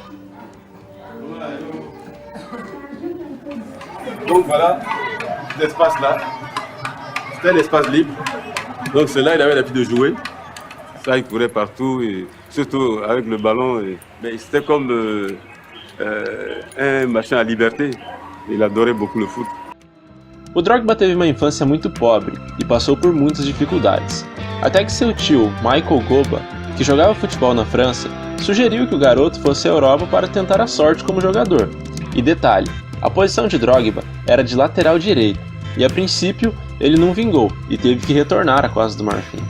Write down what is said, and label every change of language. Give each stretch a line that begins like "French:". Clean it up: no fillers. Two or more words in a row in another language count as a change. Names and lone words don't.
French: Donc voilà, cet espace-là, c'était un espace libre. Donc c'est là il avait l'habitude de jouer. Ça, il courait partout, et surtout avec le ballon. Mais c'était comme un machin à liberté. Il adorait beaucoup le foot.
Portuguese: O Drogba teve uma infância muito pobre e passou por muitas dificuldades, até que seu tio, Michael Goba, que jogava futebol na França, sugeriu que o garoto fosse à Europa para tentar a sorte como jogador. E detalhe, a posição de Drogba era de lateral direito, e a princípio ele não vingou e teve que retornar à Costa do Marfim.